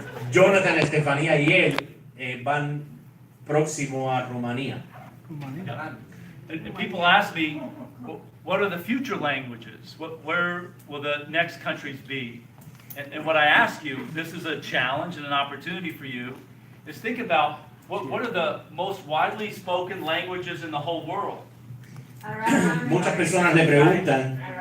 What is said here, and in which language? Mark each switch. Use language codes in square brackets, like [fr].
[es] Jonathan, Estefanía y él van próximo a Rumanía. [en] And people ask me, what are the future languages? Where will the next countries be? And what I ask you, this is a challenge and an opportunity for you, is think about what are the most widely spoken languages in the whole world? [es] Muchas personas le preguntan,